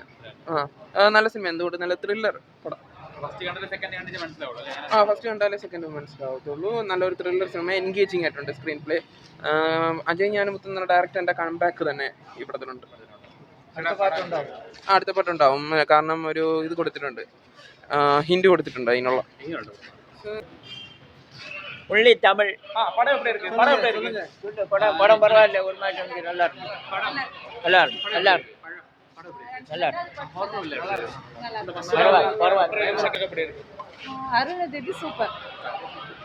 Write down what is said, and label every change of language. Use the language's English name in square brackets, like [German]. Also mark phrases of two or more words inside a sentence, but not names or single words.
[Malayalam] നല്ല സിനിമ, എന്തുകൊണ്ട് നല്ല ത്രില്ലർ പടം. ഫസ്റ്റ് കണ്ടാലേ സെക്കൻഡ് മനസ്സിലാവത്തുള്ളൂ. നല്ലൊരു ത്രില്ലർ സിനിമ, എൻഗേജിങ് ആയിട്ടുണ്ട്. സ്ക്രീൻ പ്ലേ അജയ് ജ്ഞാനമുത്ത് എന്ന ഡയറക്ടറിന്റെ കംബാക്ക് തന്നെ ഈ പടത്തിലുണ്ട്. അടുത്ത പാട്ടുണ്ടാവും, കാരണം ഒരു ഇത് കൊടുത്തിട്ടുണ്ട്, ഹിന്റ് കൊടുത്തിട്ടുണ്ട് അതിനുള്ള. [Tamil] ஒன்லி தமிழ். படம் எப்படி இருக்கு? படம் பரவாயில்ல, ஒரு மாதிரி வந்து நல்லா இருக்கு. அருணதிதி சூப்பர்.